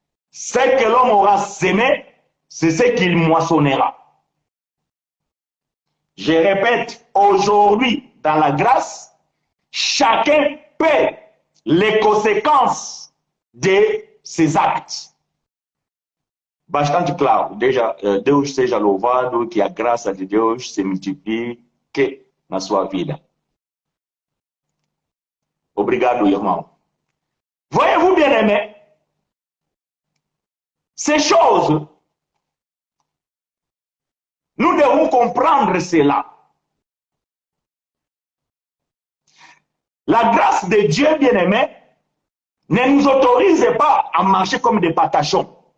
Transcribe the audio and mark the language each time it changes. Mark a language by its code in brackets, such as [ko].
[fr] Ce que l'homme aura sémé, c'est ce qu'il moissonnera. Je répète, aujourd'hui, dans la grâce, chacun paie les conséquences de ses actes. [pt] Bastante claro, Deus seja louvado, que a graça de Deus se multiplique na sua vida. Obrigado, irmão. [fr] Voyez-vous, bien-aimés, ces choses, nous devons comprendre cela. La grâce de Dieu, bien-aimé, ne nous autorise pas à marcher comme des patachons.